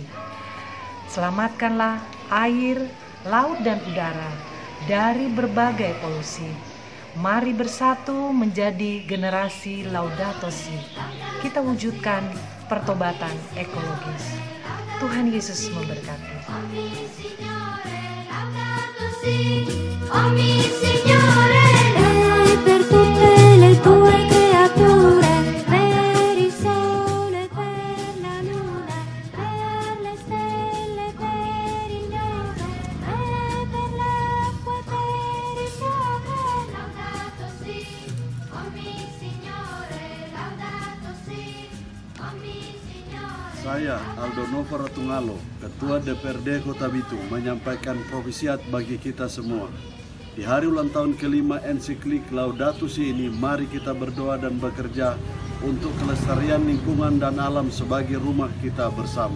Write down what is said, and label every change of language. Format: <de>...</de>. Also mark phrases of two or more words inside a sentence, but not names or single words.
<id>Selamatkanlah air, laut, dan udara dari berbagai polusi. Mari bersatu menjadi generasi Laudato Si. Kita wujudkan pertobatan ekologis. Tuhan Yesus memberkati.</id> <it>Per tutte le tue creature, per il sole, per la luna, per le stelle, per il neve, per l'acqua e per il fuoco. Laudato Si, ogni Signore, Laudato Si, ogni Signore.</it> <id>Saya Aldo Nova Ratungalo, Ketua DPRD Kota Bitung, menyampaikan provisiat bagi kita semua. Di hari ulang tahun kelima ensiklik Laudato Si ini, mari kita berdoa dan bekerja untuk kelestarian lingkungan dan alam sebagai rumah kita bersama.</id>